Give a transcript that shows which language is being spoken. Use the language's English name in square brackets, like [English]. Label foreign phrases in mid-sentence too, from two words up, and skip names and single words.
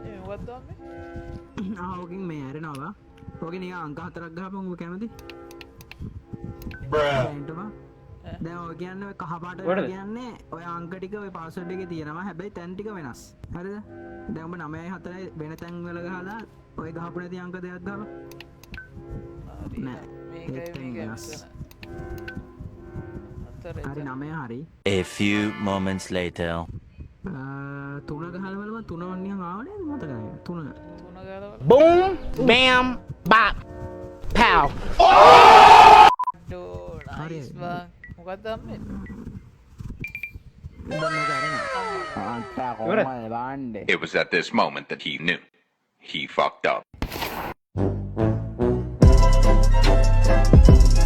[Sinhala] ඕකින් මේ ඇරෙනවා ඕක නික අංක 4ක් ගහපන් ඔබ කැමති දැන් ඔය කියන්නේ කහපාට කියන්නේ ඔය අංක ටික ඔය පාස්වර්ඩ් එකේ තියෙනවා හැබැයි තැන් ටික වෙනස් හරිද දැන් ඔබ 9යි 4යි වෙන තැන් වල ගහලා ඔය ගහපු නැති අංක දෙකක් ගහපන් නෑ මේකයි වෙනස් හරි 9 හරි [English] A few moments later [Sinhala] තුන ගහලා බලමු තුන වන්නියන් ආවනේ මතකයි තුන ගහලා boom bam bop pow හරි මොකක්ද අම්මේ [English] It was at this moment that he knew. He fucked up.